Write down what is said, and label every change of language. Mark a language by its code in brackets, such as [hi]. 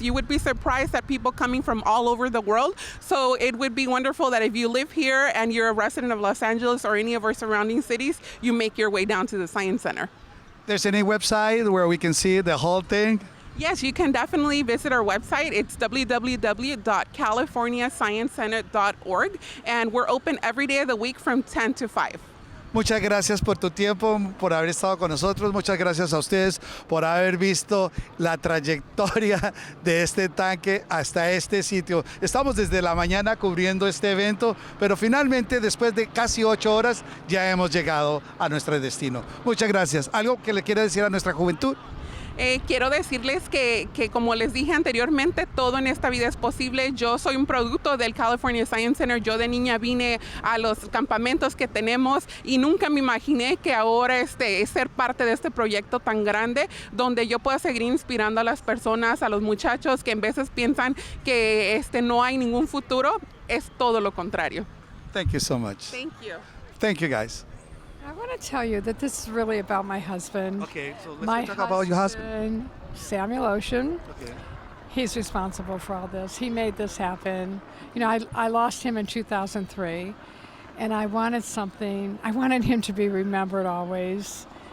[en] You would be surprised at people coming from all over the world. So it would be wonderful that if you live here and you're a resident of Los Angeles or any of our surrounding cities, you make your way down to the Science Center. There's any website where we can see the whole thing? Yes, you can definitely visit our website. It's www.californiasciencecenter.org, and we're open every day of the week from 10 to 5. [es] Muchas gracias por tu tiempo, por haber estado con nosotros. Muchas gracias a ustedes por haber visto la trayectoria de este tanque hasta este sitio. Estamos desde la mañana cubriendo este evento, pero finalmente, después de casi 8 horas, ya hemos llegado a nuestro destino. Muchas gracias. ¿Algo que le quiera decir a nuestra juventud? Quiero decirles que como les dije anteriormente, todo en esta vida es posible. Yo soy un producto del California Science Center. Yo de niña vine a los campamentos que tenemos y nunca me imaginé que ahora ser parte de este proyecto tan grande, donde yo pueda seguir inspirando a las personas, a los muchachos que en veces piensan que no hay ningún futuro. Es todo lo contrario. [en] Thank you so much. Thank you. Thank you, guys. I want to tell you that this is really about my husband. Okay, so let's talk about your husband. Samuel Ocean. Okay. He's responsible for all this. He made this happen. You know, I lost him in 2003, and I wanted him to be remembered always.